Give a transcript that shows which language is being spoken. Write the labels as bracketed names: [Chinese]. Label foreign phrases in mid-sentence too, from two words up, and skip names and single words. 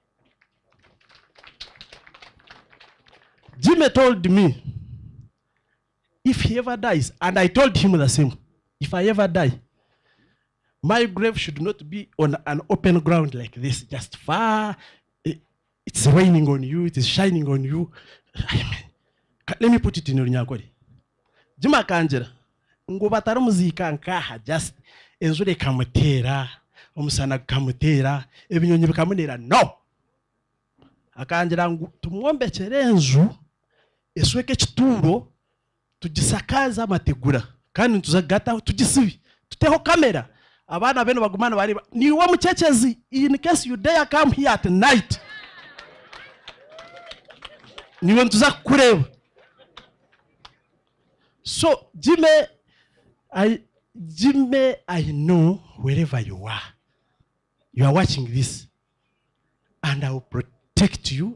[English] Jimmy told me, if he ever dies, and I told him the same, if I ever die, my grave should not be on an open ground like this, just far. It's raining on you, it is shining on you. I mean, let me put it in Runyankori. [Nyankole] Jima kanjira, ngo batarumuzika nkaha, just enzure kamutera, omusana kamutera, ebinyonyi bikamunera. [English] No! [Nyankole] Akanjira ngo tumwombekere enzu, esweke kituro, tugisakaza amategura, kandi tuzagata tugisibi, tuteho kamera. Abana beno bagumana bari ni wa mucecezi, [English] in case you dare come here at night. [Nyankole] Ni [English] want to [Nyankole] kureba. [English] So Jimmy, I know wherever you are watching this, and I will protect you.